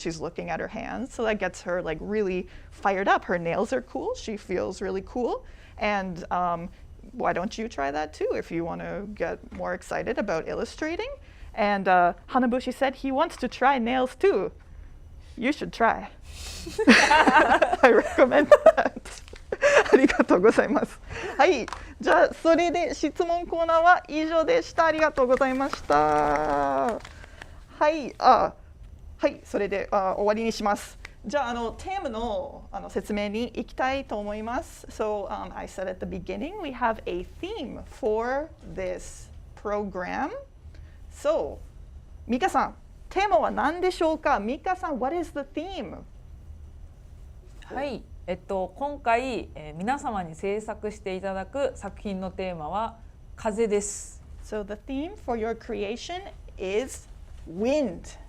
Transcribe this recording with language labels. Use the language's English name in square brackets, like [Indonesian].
[English] She's looking at her hands. So that gets her like really fired up. Her nails are cool. She feels really cool. And why don't you try that too if you want to get more excited about illustrating? And Hanabushi said he wants to try nails too. You should try. I recommend that. [Japanese] ありがとうございます。はい、じゃあそれで質問コーナーは以上でした。ありがとうございました。はい、それで終わりにします。じゃあテーマの説明に行きたいと思います。 [English] So I said at the beginning we have a theme for this program.So, Mika さん、 [Japanese] テーマは何でしょうか？ [English] Mika さん、what is the theme? [Japanese] はい、今回、皆様に制作していただく作品のテーマは風です。 [English] So the theme for your creation is wind.